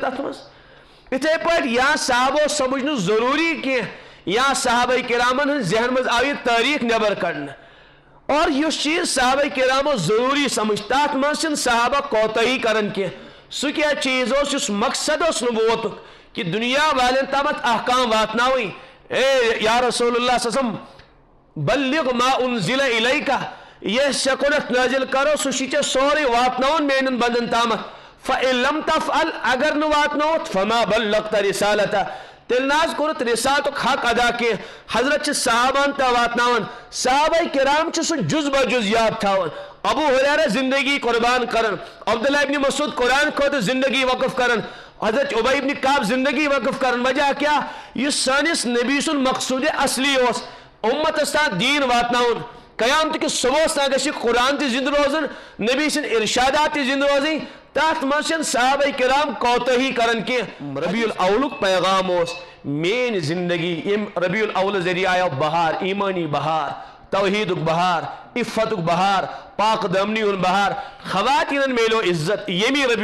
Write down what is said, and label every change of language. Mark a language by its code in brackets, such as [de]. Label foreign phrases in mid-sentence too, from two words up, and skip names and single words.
[ks] اتھ منٛز یِتھے پٲٹھۍ یا صحابو سمجھ نہٕ ضروٗری کینٛہہ یا صحابہ کرامن ہٕنٛدۍ ذہن منٛز آو یہِ تٲریٖخ نٮ۪بر کڑنہٕ اور یُس چیٖز صحابہ کرامو ضروٗری سمجھ تتھ منٛز چھِنہٕ صحابہ کوتٲہی کران کینٛہہ سُہ کیٛاہ چیٖز اوس یُس مقصد اوس نہٕ ووتُکھ کہ دُنیا والٮ۪ن تامتھ احکام واتناوٕنۍ اے [ar] یا رسول اللہ صلی اللہ علیہ وسلم بلغ ما انزل الیکا [ks] یس ژےٚ کوٚرُتھ نٲزِل کرو سُہ چھُے ژےٚ سورُے واتناوُن میانٮ۪ن بندن تامتھ [ar] فإن لم تفعل [ks] اگر نہٕ واتنووُتھ [ar] فما بلغت رسالتہ [ks] تیٚلہِ نہ حظ کوٚرُتھ رسالتُک حق ادا کینٛہہ حضرت چھِ صحابہن تہِ واتناوان صحابہ کرام چھِ سُہ جُز بہ جُز یاد تھاوان ابو ہریرہ زندگی قربان کران عبداللہ ابن مسعود قرآن خٲطرٕ زندگی وقف کران حضرت عبی ابن کعب زندگی وقف کران وجہ کیا یُس سٲنِس نبی سُنٛد مقصوٗدِ اصلی اوس اُمتس تام دیٖن واتناوُن قیامتٕکِس صبحس تام گژھِ قرآن تہِ زندٕ روزُن نبی سٕنٛدۍ ارشادات تہِ زندٕ روزٕنۍ تتھ منٛز چھِنہٕ صحابہ کرام کوتٲہی کران کینٛہہ ربیع الاولُک پیغام اوس میٲنۍ زندگی ییٚمہِ ربیع الاول ذریعہ آیو بہار ایمانی بہار توحیدُک بہار عفتُک بہار پاک دامنی ہُنٛد بہار خواتیٖنن میلیو عزت ییٚمی